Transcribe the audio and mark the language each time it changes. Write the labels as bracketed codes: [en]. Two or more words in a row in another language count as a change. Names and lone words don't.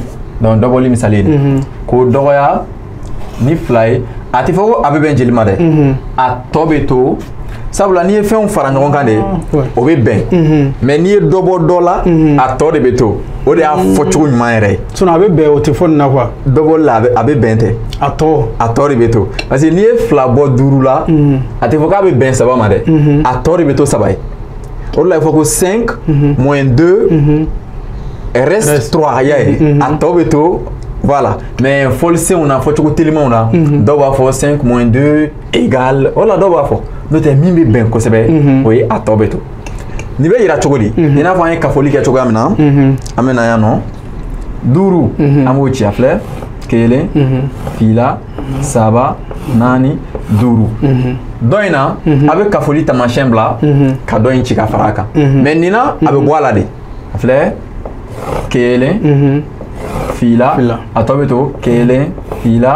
[bm] donc dɔbɔli misali ye nin k'o dɔgɔya ni 2 ye a tɛ fɔ ko a bɛ bɛn jeli ma dɛ a tɔ bɛ to sabula n'i ye fɛnw fara ɲɔgɔn kan de o bɛ bɛn mais n'i ye dɔ bɔ dɔ la a tɔ de bɛ to o de y'a fɔcogo ɲuman yɛrɛ ye sinon a bɛ bɛn o tɛ fɔ nin na quoi dɔ bɔli la a bɛ bɛn tɛ a tɔ de bɛ to [fr] parce que [bm] n'i ye 2 bɔ 5 la a tɛ fɔ k'a bɛ bɛn 3 ma dɛ a tɔ de bɛ to 3 ye o de la [fr] il faut que 5 moins [bm] 2 reste 3 y'a ye a tɔ bɛ to [fr] voilà mais [bm] fɔlisenw na fɔcogo telimanw na dɔw b'a fɔ [fr] 5 moins 2 égale [bm] o la dɔw b'a fɔ n'o tɛ min bɛ bɛn kosɛbɛ o ye a tɔ bɛ to nin bɛ yira cogo di i n'a fɔ an ye kafoli kɛ cogoya min na an bɛ na yan nɔ 5 an b'o ci a filɛ 1 2 3 4 5 dɔ in na a bɛ kafoli taamasiyɛn bila ka dɔ in ci ka fara a kan mais nin na a bɛ bɔ a la de a filɛ 1 fila a tɔ bɛ to 1 fila